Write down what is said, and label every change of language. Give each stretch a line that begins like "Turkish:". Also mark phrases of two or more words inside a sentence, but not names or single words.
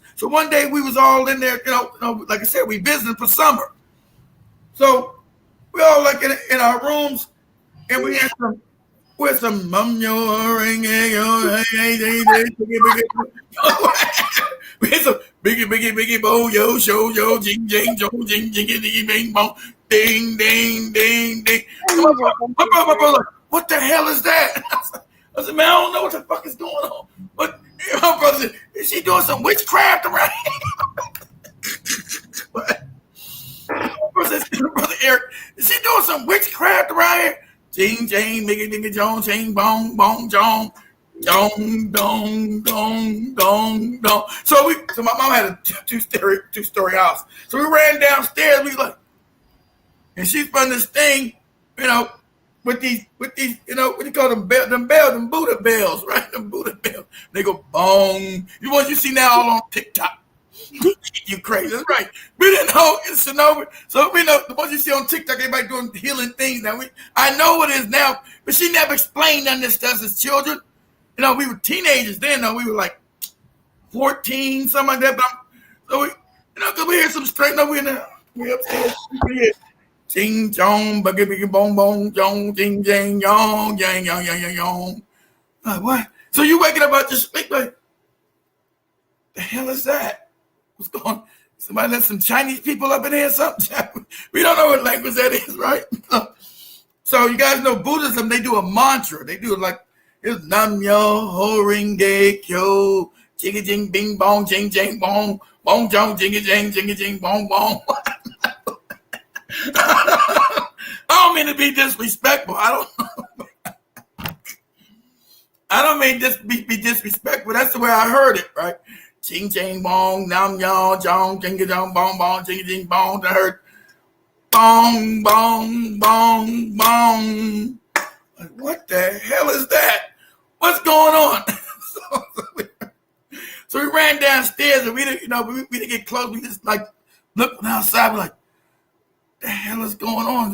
English: So one day we was all in there, like I said, we visited for summer. So we all like in our rooms, and we had some mum yo ring we had some biggie bo yo show yo jing jing jo jing jing ding bing bong ding ding ding ding. My brother, what the hell is that? I said, man, I don't know what the fuck is going on. But my brother said, is she doing some witchcraft around here? Brother Eric, is she doing some witchcraft around here? Ching, ching, miggy, diggy, jong, ching, bong, bong, jong, jong, dong, dong, dong, dong. So my mom had a two-story house. So we ran downstairs. We like, and she spun this thing, with these, what do you call them bells, them Buddha bells, right? Them Buddha bells. They go bong. You what you see now all on TikTok. You crazy, that's right. We didn't know it's Sonoma. So we know the ones you see on TikTok, everybody doing healing things. Now I know what it is now, but she never explained none of this stuff as children. We were teenagers then. We were like 14, something like that. But so we, because we hear some straight. We upstairs. Ching chong, buggy biggy bong bong, jong, jing jing yong, yang yang yang yang yong. Like what? So you waking up out your sleep like, the hell is that? What's going on? Somebody let some Chinese people up in here or something? We don't know what language that is, right? So you guys know Buddhism, they do a mantra. They do it like, it's Nam Yo Ho Ring Ge Kyo, Jiggy Jing Bing Bong, Jing Jing Bong, Bong Jong, Jinggy Jing, Jinggy Jing Bong Bong. I don't mean to be disrespectful. I don't mean to be disrespectful. That's the way I heard it, right? Ching ching bong, nam yo jong, jing jong bong bong, jing jing bong. I heard bong bong bong bong. Like, what the hell is that? What's going on? So we ran downstairs and we didn't get close. We just like looked outside. We're like, the hell is going on?